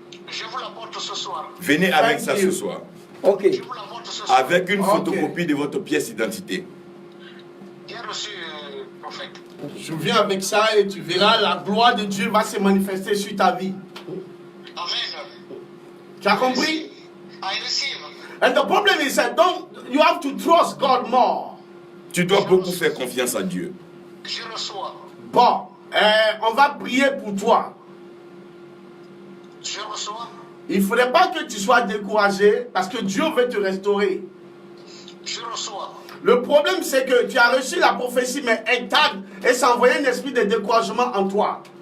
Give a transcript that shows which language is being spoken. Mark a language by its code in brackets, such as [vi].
[fr] Je vous l'apporte ce soir. Venez avec ça [en] Thank [fr] ce [en] you. [fr] soir. [en] Ok. [fr] Je vous l'apporte ce soir. Avec une [en] Ok. [fr] photocopie de votre pièce d'identité. Bien reçu, prophète. Je viens avec ça et tu verras la gloire de Dieu va se manifester sur ta vie. Amen. Tu as compris? [en] I receive. And the problem is that you have to trust God more. [fr] Tu dois beaucoup faire confiance à Dieu. Je reçois. Bon, on va prier pour toi. Je reçois. Il ne faudrait pas que tu sois découragé parce que Dieu veut te restaurer. Je reçois. Le problème, c'est que tu as reçu la prophétie, mais elle t'a et ça a envoyé un esprit de découragement en toi.